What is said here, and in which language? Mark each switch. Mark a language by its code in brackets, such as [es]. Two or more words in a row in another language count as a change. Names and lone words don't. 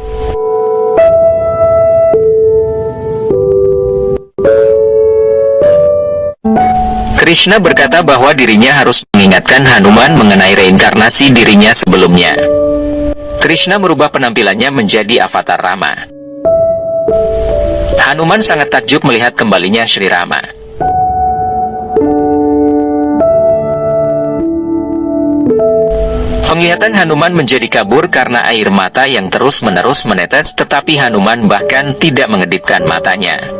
[id] Krishna berkata bahwa dirinya harus mengingatkan Hanuman mengenai reinkarnasi dirinya sebelumnya. Krishna merubah penampilannya menjadi avatar Rama. Hanuman sangat takjub melihat kembalinya Sri Rama. Penglihatan Hanuman menjadi kabur karena air mata yang terus-menerus menetes, tetapi Hanuman bahkan tidak mengedipkan matanya.